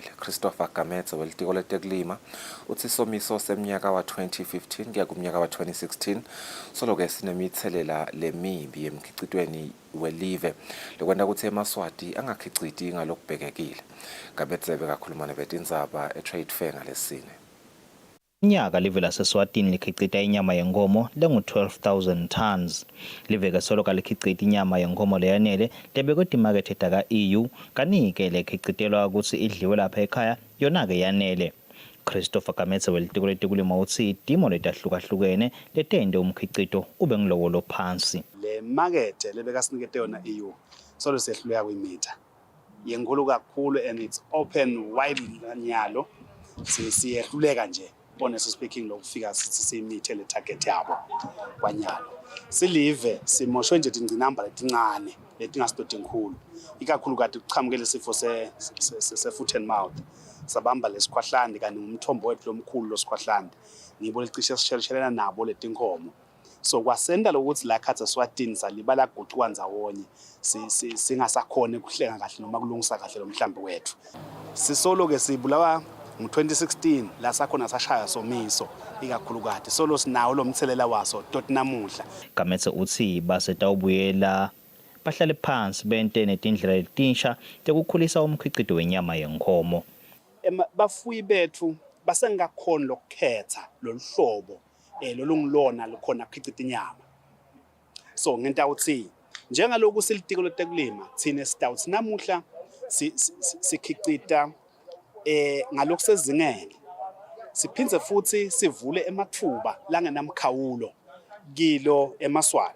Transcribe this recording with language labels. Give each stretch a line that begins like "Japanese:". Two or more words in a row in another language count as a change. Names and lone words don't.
Swati: Christopher Gametse welitiko letekulima uthi isomiso seminyaka wa-2015 kuya kumnyaka wa-2016 soloke sinemitselela lemibi emkhicitweni welive lokwenta ukuthi eMaswati angakhiciti ngalokubhekekile. Gametse bekakhuluma nebetindzaba e-Trade Fair ngalesine. Nyaka live laseswatini likhicita inyama yenkomo lengu-12,000 tons. Liveke soloka likhicita inyama yenkomo leyanele lebekwe timakethe taka-EU kanike lekhicitelwa ukuthi idliwe lapha ekhaya yona-ke yanele. Christopher Gametse welitiko letekulima utsi timo letahlukahlukene letente umkhicito ube ngilowo lophansi. Le makethe lebekasinikete yona EU solo sehluleka kwimitha yenkulu kakhulu
English: and it's open wide
Swati: nyalo siyehluleka nje
English: honestly speaking
Swati: lokufika sithi simithe le target yabo kwanyalo silive simoshwe nje tingcinamba letincane letingasidodi nkhulu ikakhulukazi kuqhamukele isifo se-foot
English: and mouth
Swati: sabamba lesikhwahlande kanti ngumthombo wethu lomkhulu losikhwahlande ngibo licishe sisherishelana nabo letinkomo so kwasenda lokuthi la khatha Eswatini salibala guquka ndzawonye singasakhona ukuhlenga kahle noma kulungisa kahle lo mhlambi wethu sisolo ke sibulawa ngo-2016 la sakhona sashaya somiso ikakhulukazi solo sinawo lo mthelela waso tot namuhla Kametse uthi basetawubuyela bahlale phansi bente netindlela letinsha tekukhulisa umkhiqido wenyama yenkomo. Bafuyi bethu basengakhona lokukhetha loluhlobo lolungilona lukhona kukhicita inyama so ngento awuthi njengaloku silitiko letekulima thina sitawuthi namuhla sikhicita ngalokhu sezingene siphindze futhi sivule emathuba langenamkhawulo kilo eMaswati